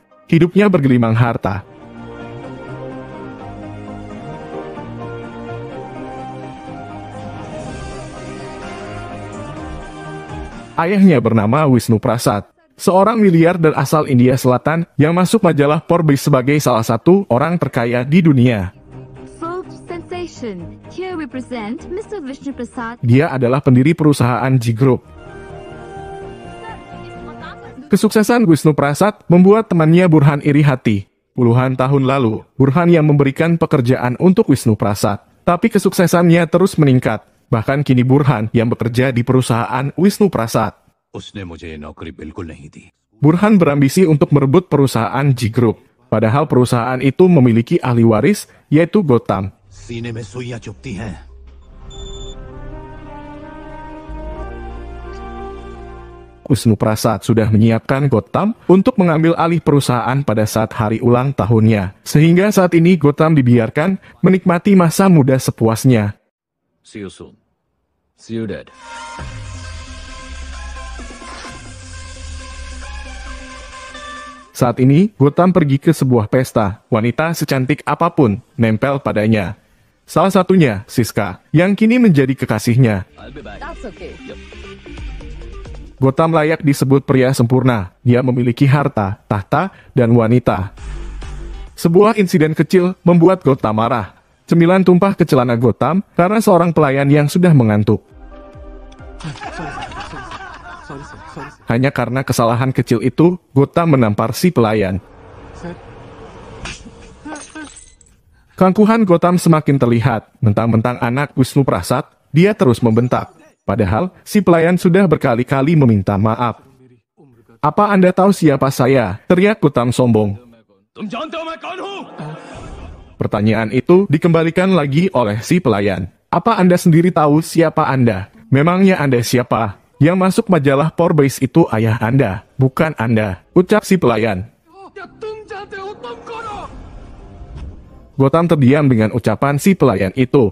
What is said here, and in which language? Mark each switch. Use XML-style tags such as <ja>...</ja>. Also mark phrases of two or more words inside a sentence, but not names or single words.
<id>Hidupnya bergelimang harta. Ayahnya bernama Wisnu Prasad, seorang miliarder asal India Selatan yang masuk majalah Forbes sebagai salah satu orang terkaya di dunia.</id> <en>Forbes sensation. Here we present Mr. Vishnu Prasad.</en> <id>Dia adalah pendiri perusahaan G Group. Kesuksesan Wisnu Prasad membuat temannya Burhan iri hati. Puluhan tahun lalu, Burhan yang memberikan pekerjaan untuk Wisnu Prasad. Tapi kesuksesannya terus meningkat. Bahkan kini Burhan yang bekerja di perusahaan Wisnu Prasad.</id> <hi>उसने मुझे ये नौकरी बिल्कुल नहीं दी।</hi> <id>Burhan berambisi untuk merebut perusahaan G Group. Padahal perusahaan itu memiliki ahli waris, yaitu Gotham.</id> <hi>सीने में सुइयां चुभती हैं।</hi> <id>Wisnu Prasad sudah menyiapkan Gotham untuk mengambil alih perusahaan pada saat hari ulang tahunnya. Sehingga saat ini Gotham dibiarkan menikmati masa muda sepuasnya.</id> <en>See you soon. See you dead.</en> <id>Saat ini, Gotham pergi ke sebuah pesta. Wanita secantik apapun nempel padanya. Salah satunya, Siska, yang kini menjadi kekasihnya.</id> <en>I'll be back. That's okay.</en> <id>Gotham layak disebut pria sempurna. Dia memiliki harta, tahta, dan wanita. Sebuah insiden kecil membuat Gotham marah. Cemilan tumpah ke celana Gotham karena seorang pelayan yang sudah mengantuk. Hanya karena kesalahan kecil itu, Gotham menampar si pelayan. Keangkuhan Gotham semakin terlihat. Mentang-mentang anak Wisnu Prasad, dia terus membentak. Padahal, si pelayan sudah berkali-kali meminta maaf. "Apa Anda tahu siapa saya?" teriak Gotham sombong.</id> <hi>तुम जानते हो मैं कौन हूँ?</hi> <id>Pertanyaan itu dikembalikan lagi oleh si pelayan. "Apa Anda sendiri tahu siapa Anda? Memangnya Anda siapa? Yang masuk majalah Forbes itu ayah Anda, bukan Anda," ucap si pelayan. Gotham terdiam dengan ucapan si pelayan itu.</id>